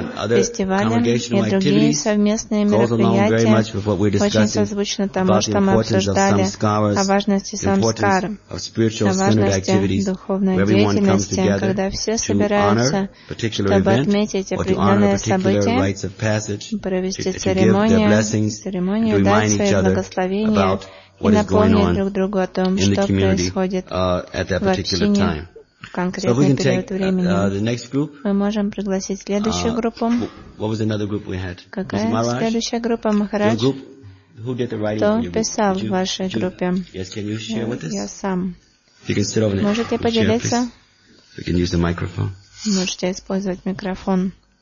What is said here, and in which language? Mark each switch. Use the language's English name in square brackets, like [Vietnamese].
[Russian] Фестивали и другие совместные мероприятия очень созвучны тому, что мы обсуждали о важности самскар, о важности духовной деятельности, когда все собираются, чтобы отметить определенные события, провести церемонию, церемонию дать свои благословения и напомнить друг другу о том, что происходит в общине. [English] So if we can take the next group. [Russian] Мы можем пригласить следующую группу. [English] What was another group we had? [Russian] Какая следующая группа, Махарадж? [English] Your group? Who did the writing? [Russian] Кто писал в вашей группе? [English] Yes, can you share with us? [Russian] Я сам. [English] You can sit over there. [Russian] Можете поделиться? [English] We can use the microphone. [Russian] Можете использовать микрофон.